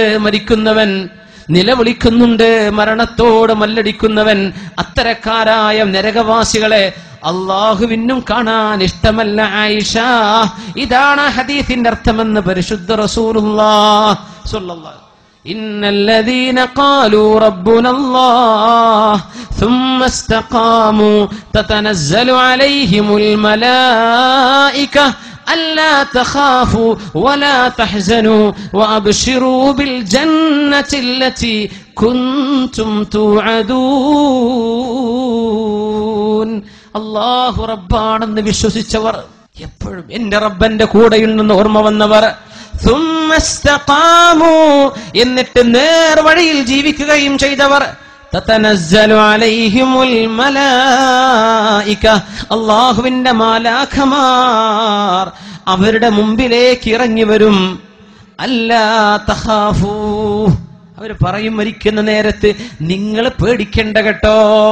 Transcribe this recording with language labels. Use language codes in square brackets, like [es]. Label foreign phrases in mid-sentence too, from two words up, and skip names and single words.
[ml] മരിക്കുന്നവൻ നിലവിളിക്കുന്നുണ്ട്, മരണത്തോട് മല്ലടിക്കുന്നവൻ. അത്തരക്കാരായ നരകവാസികളെ അള്ളാഹുവിനും കാണാൻ ഇഷ്ടമല്ല ആയിഷ. ഇതാണ് ഹദീസിന്റെ അർത്ഥമെന്ന് പരിശുദ്ധ [ar] رسول الله صلى الله عليه وسلم. إن الذين قالوا ربنا الله ثم استقاموا تتنزل عليهم الملائكة ألا تخافوا ولا تحزنوا وأبشروا بالجنة التي كنتم توعدون. [ml] അല്ലാഹു റബ്ബാണെന്ന് വിശ്വസിച്ചവർ, എപ്പോഴും എന്റെ റബ്ബന്റെ കൂടെയുണ്ടെന്ന് ഓർമ്മ വന്നവർ, [ar] ثم استقاموا [ml] എന്നിട്ട് നേർവഴിയിൽ ജീവിക്കുകയും ചെയ്തവർ, [ar] تتنزل عليهم الملائكة [ml] അല്ലാഹുവിന്റെ മാലാഖമാർ അവരുടെ മുമ്പിലേക്ക് ഇറങ്ങി വരും. [ar] ألا تخافوا [ml] അവർ പറയും മരിക്കുന്ന നേരത്ത് നിങ്ങൾ പേടിക്കേണ്ട കേട്ടോ.